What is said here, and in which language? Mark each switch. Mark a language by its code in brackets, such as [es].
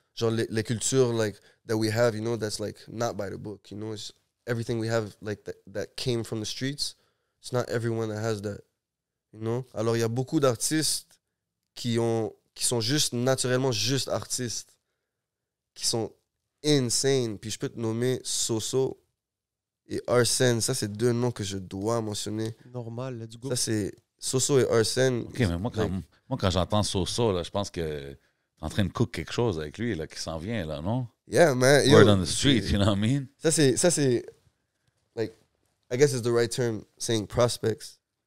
[fr] Genre les cultures, [en] like, that we have, you know, that's, like, not by the book, you know. It's everything we have, like, that came from the streets. It's not everyone that has that, you know. [fr] Alors, il y a beaucoup d'artistes qui sont juste naturellement juste artistes, qui sont insane. Puis je peux te nommer Soso et Arsène. Ça, c'est 2 noms que je dois mentionner. [en] Normal, let's go. [fr] Ça, c'est Soso et Arsène. OK, mais moi, quand j'entends Soso, là, je pense que t'es en train de cook quelque chose avec lui, là, qui s'en vient, là, non? [en] Yeah, man. Yo, Word on the street, you know what I mean? [fr] Ça, c'est, [en] like, I guess it's the right term, saying prospects,